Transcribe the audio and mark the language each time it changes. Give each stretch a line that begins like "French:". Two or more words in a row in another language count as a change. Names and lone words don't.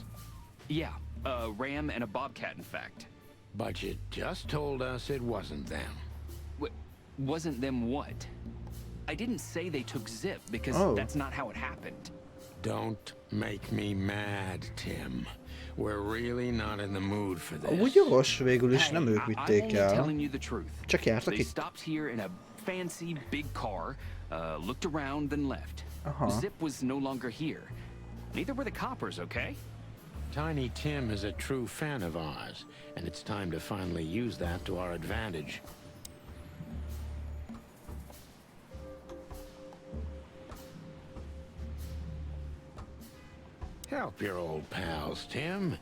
English: Yeah, a ram and a bobcat, in fact. But you just told us it wasn't them. Wasn't them what? I didn't say they took Zip, because that's not how it happened. Don't make me mad, Tim. We're really not in the mood for this.
Hungarian: Úgy jogos, végül is nem ők vitték el.
English: Telling you the truth.
Hungarian: Csak jártak
English: They
Hungarian: itt.
English: stopped here in a fancy big car, looked around, then left. Zip was no longer here. Neither were the coppers, okay? Tiny Tim is a true fan of ours, and it's time to finally use that to our advantage. Help your old pals, Tim.